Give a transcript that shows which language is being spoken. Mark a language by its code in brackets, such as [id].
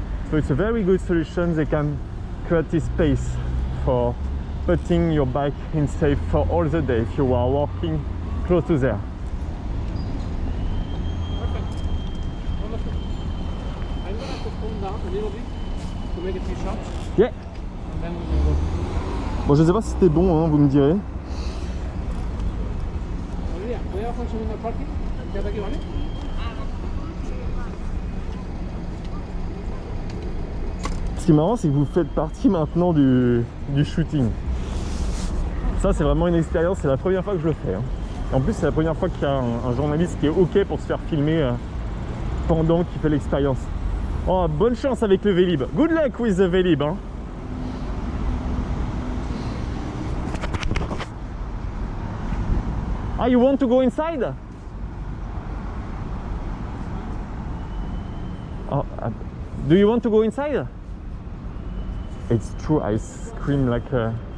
[en] So it's a very good solution. They can create this space for putting your bike in safe for all the day if you are walking close to there. Perfect. Wonderful. I'm gonna have to calm down a little bit to make a few shots, Yeah. and then we can go. [fr] Bon, je sais pas si c'était bon, hein, vous me direz. [es] Olivia, voy a bajar segundo parking. Quédate aquí, ¿vale? [fr] Ce qui est marrant, c'est que vous faites partie maintenant du shooting. Ça, c'est vraiment une expérience, c'est la première fois que je le fais. Hein. En plus, c'est la première fois qu'il y a un journaliste qui est OK pour se faire filmer pendant qu'il fait l'expérience. Oh, bonne chance avec le Vélib. [en] Good luck with the Vélib. Hein. Ah, you want to go inside? Oh, do you want to go inside? It's true, I scream like a...